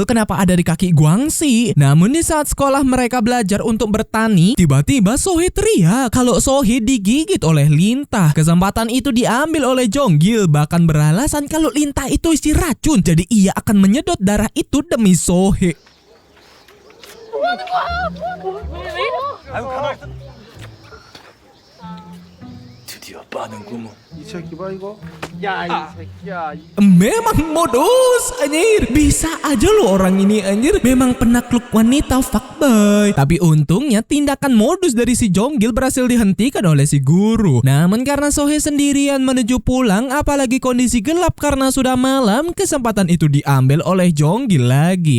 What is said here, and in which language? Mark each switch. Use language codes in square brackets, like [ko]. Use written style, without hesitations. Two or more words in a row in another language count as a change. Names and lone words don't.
[id] Kenapa ada di kaki Guangxi? Namun di saat sekolah mereka belajar untuk bertani, tiba-tiba Sohe teriak kalau Sohe digigit oleh lintah. Kesempatan itu diambil oleh Jonggil, bahkan beralasan kalau lintah itu isi racun. Jadi ia akan menyedot darah itu demi Sohe. [ko] 드디어 빠는구먼. 이 새끼 봐 이거. [id] Memang modus anjir. Bisa aja lo orang ini anjir. Memang penakluk wanita fuckboy. Tapi untungnya tindakan modus dari si Jonggil berhasil dihentikan oleh si guru. Namun karena Sohe sendirian menuju pulang, apalagi kondisi gelap karena sudah malam, kesempatan itu diambil oleh Jonggil lagi.